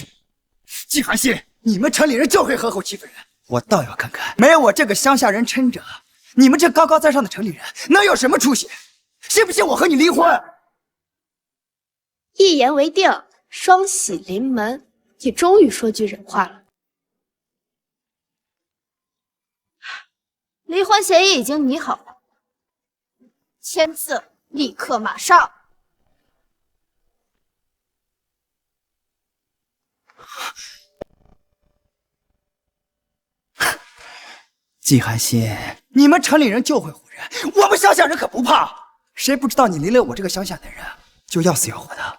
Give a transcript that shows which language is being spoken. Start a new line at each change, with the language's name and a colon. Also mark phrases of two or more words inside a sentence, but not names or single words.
Chinese: 季寒心，你們城裡人就會合夥欺負人，我倒要看看，沒有我這個鄉下人撐着，你們這高高在上的城裡人能有什麼出息？信不信我和你離婚？一言為定， 雙喜臨門，你終於說句人話了。離婚協議已經擬好了，簽字，立刻馬上。季寒心，你们城里人就会唬人，我们乡下人可不怕。谁不知道你离了我这个乡下的人，就要死要活的。